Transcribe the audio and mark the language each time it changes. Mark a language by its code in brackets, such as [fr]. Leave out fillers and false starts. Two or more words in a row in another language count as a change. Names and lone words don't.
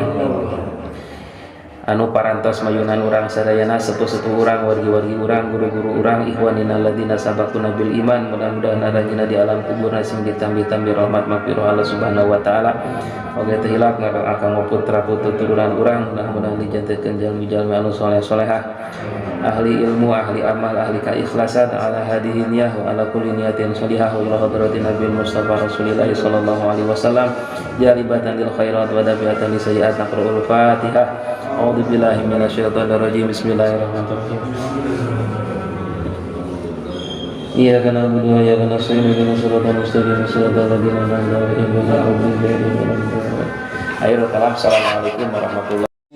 [su] anu parantos mayunan urang sadayana sepuh-sepuh urang wargi-wargi urang guru-guru urang ikhwanina [ar] الذين سبقونا بالإيمان [su] mudah-mudahan aranjeuna di alam kuburna sing ditambi-tambi rahmat maghfirah [ar] الله سبحانه وتعالى [su] oge teu hilap ngadoakeun putra putri turunan urang mudah-mudahan dijantikeun jalmi-jalmi anu saleh-salehah ahli ilmu ahli amal ahli keikhlasan [ar] على هذه النية وعلى كل نية صالحة وحضرة النبي المصطفى رسول الله صلى الله عليه وسلم جالبة للخيرات ودافعة للسيئات نقرأ الفاتحة. أعوذ بالله من الشيطان الرجيم. بسم الله الرحمن الرحيم. إياك نعبد وإياك نستعين اهدنا الصراط المستقيم صراط الذين أنعمت عليهم غير المغضوب عليهم ولا الضالين. آخر الكلام. السلام عليكم ورحمة الله